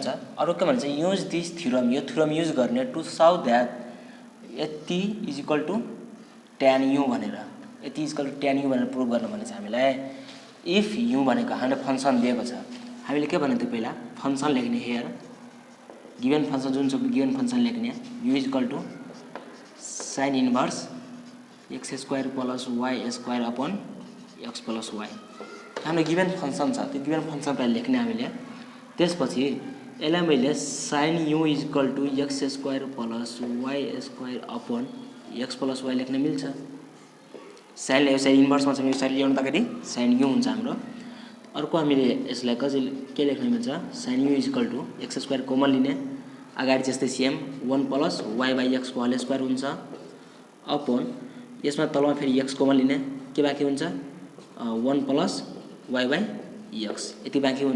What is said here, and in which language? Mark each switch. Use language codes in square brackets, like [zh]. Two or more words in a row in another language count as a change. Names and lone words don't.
[ne] अरु के भन्छ [en] use this theorem [ne] यो [en] theorem use [ne] गर्ने [en] to show that [ne] यति = tan u भनेर यति = tan u भनेर प्रुभ गर्नु भनेछ हामीलाई। इफ u भनेको हामीले फंक्सन दिएको छ हामीले के भन्नु त्यो पहिला फंक्सन लेख्ने [en] here given function [ne] जुन छ [en] given function [ne] लेख्ने [en] u sin inverse x² + y² upon x + y [ne] हाम्रो [en] given function [ne] छ। त्यो [en] given function [ne] पहिला लेख्ने हामीले। त्यसपछि यसलाई मैले [en] sin u = x² + y² upon x + y [ne] लेख्न मिल्छ। sin यसै इन्भर्समा छ यो साइड ल्याउँदाखेरि sin u हुन्छ हाम्रो। अर्को हामीले यसलाई के लेख्न मिल्छ sin u = [en] x² common [ne] लिने अगाडि जस्तै सेम 1 + y/x² हुन्छ अपन यसमा तलमा फेरि x कमन लिने के बाँकी हुन्छ 1 + y/x यति बाँकी हुन्छ।